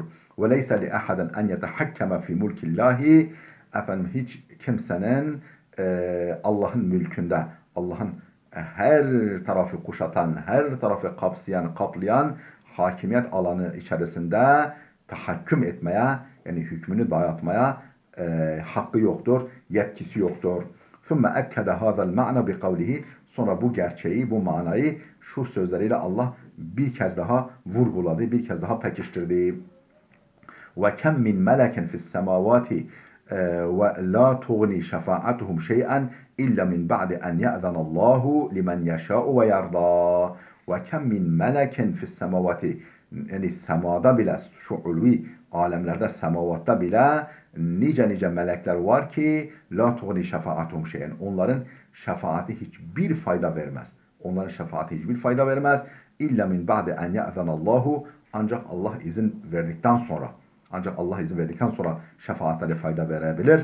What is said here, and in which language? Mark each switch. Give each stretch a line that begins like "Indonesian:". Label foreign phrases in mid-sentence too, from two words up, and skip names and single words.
Arabic: وليس لأحد أن يتحكم في ملك الله,
Turkish: hiç kimsenin Allah'ın mülkünde, Allah'ın her tarafı kuşatan, her tarafı kapsayan, kaplayan hakimiyet alanı içerisinde tahakküm etmeye, yani hükmünü dayatmaya hakkı yoktur, yetkisi yoktur.
Arabic: ثُمَّ اَكَّدَ هَذَا الْمَعْنَ بِقَوْلِهِ,
Turkish: sonra bu gerçeği, bu manayı şu sözleriyle Allah bir kez daha vurguladı, bir kez daha pekiştirdi.
Arabic: وَكَمْ مِنْ مَلَكٍ فِي السَّمَاوَاتِ, ولا تغني شفاعتهم شيئا إلا من بعد أن يأذن الله لمن يشاء ويرضى وكم من ملك في السماوات
Turkish: yani semada bile şu ulvi alemlerde semavatta bile nice melekler var ki
Arabic: لا تغني شفاعتهم شيئا.
Turkish: Onların şefaati hiçbir fayda vermez. Onların şefaati hiçbir fayda vermez.
Arabic: إلا من بعد أن يأذن الله
Turkish: ancak Allah izin verdikten sonra şefaatleri fayda verebilir.